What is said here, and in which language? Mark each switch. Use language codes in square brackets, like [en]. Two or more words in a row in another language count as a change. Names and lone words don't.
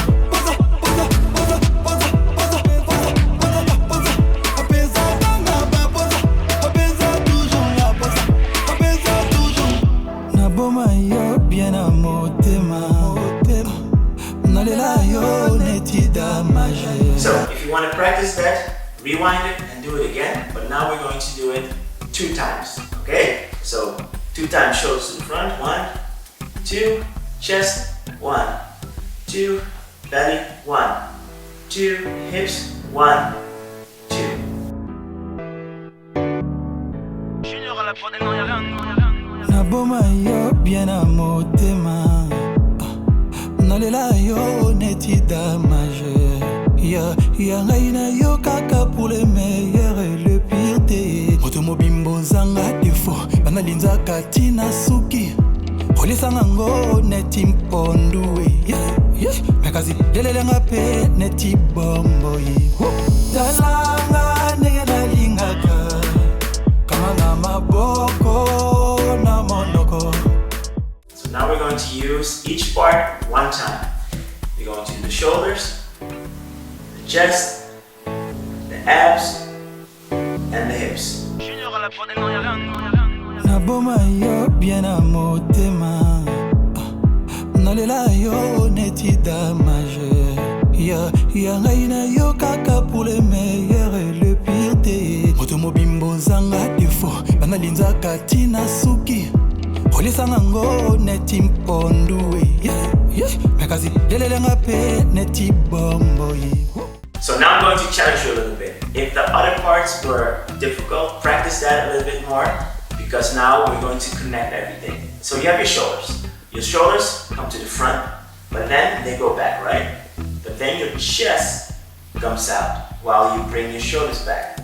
[ln] Poza, poza, poza, poza, poza, poza, poza, poza. Opeza kana bapoza, opeza toujours na poza. Opeza toujours. Naboma yo [fr] bien à [ln] motema, nalela yo neti damage. [en] So if you want to practice that, rewind it and do it again. But now we're going to do it 2 times. Okay? So 2 times shoulders to the front. 1, 2, chest. 1, 2, belly. 1, 2, hips. 1, 2. [ln] Naboma yo [fr] bien à [ln] motema, nalela yo neti damage. Ya ngaina yo kaka [fr] pour le meilleur et le pire [ln] te. Moto mobimbo zanga défaut, banalinza katina suki. Olisa nango neti mponduwe. Mekazi lelele ngape neti bombo yi. Talanga negela lingaka, kama na maboko na monoko. [en] So now we're going to use each part 1 time. We're going to do the shoulders, the chest, the abs, and the hips. [ln] Naboma yo [fr] bien à [ln] motema, nalela yo neti damage. Ya ngaina yo kaka [fr] pour le meilleur et le pire [ln] te. Moto mobimbo zanga défaut, banalinza katina suki. Olisa nango neti mponduwe. Mekazi lelele ngape neti bombo yi. [en] So now I'm going to challenge you a little bit. If the other parts were difficult, practice that a little bit more, because now we're going to connect everything. So you have your shoulders. Your shoulders come to the front, but then they go back, right? But then your chest comes out while you bring your shoulders back.